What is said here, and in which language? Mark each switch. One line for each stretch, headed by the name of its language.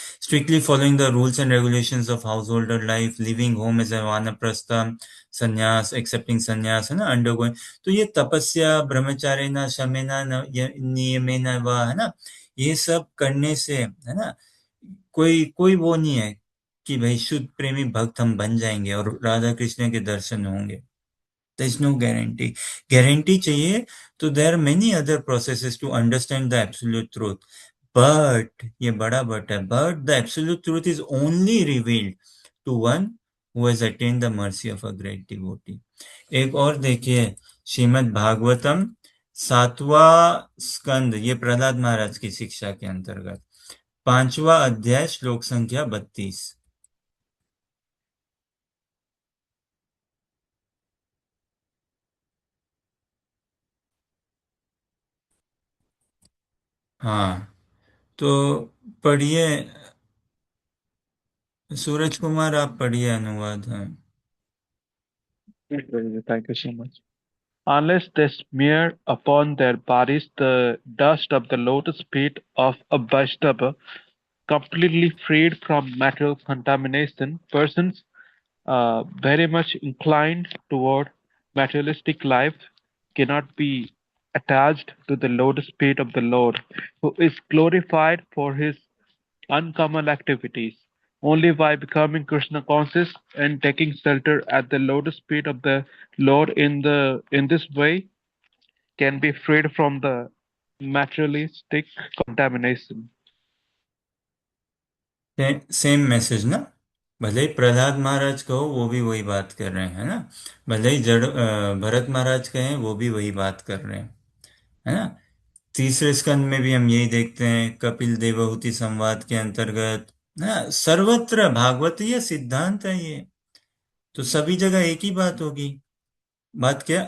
English: Strictly following the rules and regulations of house holder life, living home as a vanaprastha, sannyas, accepting sannyas, है ना, undergoing.
Hindi: तो ये तपस्या,
Sanskrit: ब्रह्मचार्य न शमेना नियमेन व,
Hindi: है ना, ये सब करने से, है ना, कोई कोई वो नहीं है कि भाई शुद्ध प्रेमी भक्त हम बन जाएंगे और राधा कृष्ण के दर्शन होंगे।
English: There is no guarantee. Guarantee
Hindi: चाहिए तो
English: there are many other processes to understand the absolute truth. But
Hindi: ये बड़ा
English: but है, but the absolute truth is only revealed to one who has attained the mercy of a great devotee.
Hindi: एक और देखिए, श्रीमद् भागवतम 7वां स्कंद, ये प्रहलाद महाराज की शिक्षा के अंतर्गत 5वां अध्याय श्लोक संख्या 32। हाँ, तो पढ़िए सूरज कुमार, आप पढ़िए अनुवाद। है
English: Thank you so much. Unless they smear upon their bodies the dust of the lotus feet of a Vaishnava, completely freed from material contamination, persons very much inclined toward materialistic life cannot be attached to the lotus feet of the Lord, who is glorified for his uncommon activities. Only by becoming Krishna conscious and taking shelter at the lotus feet of the Lord in this way can be freed from the materialistic contamination.
Hindi: Same message ना, भले ही प्रहलाद महाराज कहो वो भी वही बात कर रहे हैं ना, भले ही भरत महाराज कहें वो भी वही बात कर रहे हैं, है ना? तीसरे स्कंद में भी हम यही देखते हैं, कपिल देवहूति संवाद के अंतर्गत ना, सर्वत्र भागवतीय सिद्धांत है ये, तो सभी जगह एक ही बात होगी। बात क्या है?